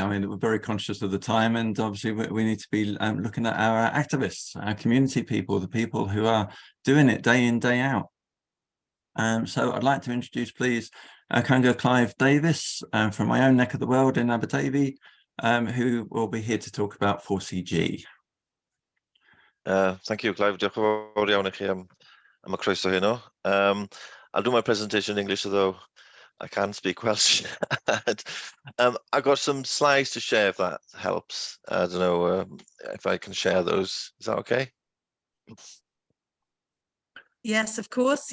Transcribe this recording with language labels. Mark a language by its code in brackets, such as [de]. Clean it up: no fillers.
[en] I mean, we're very conscious of the time, and obviously we need to be looking at our activists, our community people, the people who are doing it day in, day out. So I'd like to introduce, please, Congo Clive Davis from my own neck of the world in Abertavy, who will be here to talk about 4CG. Thank you, Clive. [cy] Diolch yn fawr iawn I chi am y croeso heno. [en] I'll do my presentation in English, although I can speak Welsh. I've got some slides to share if that helps. I don't know if I can share those. Is that okay? Yes, of course.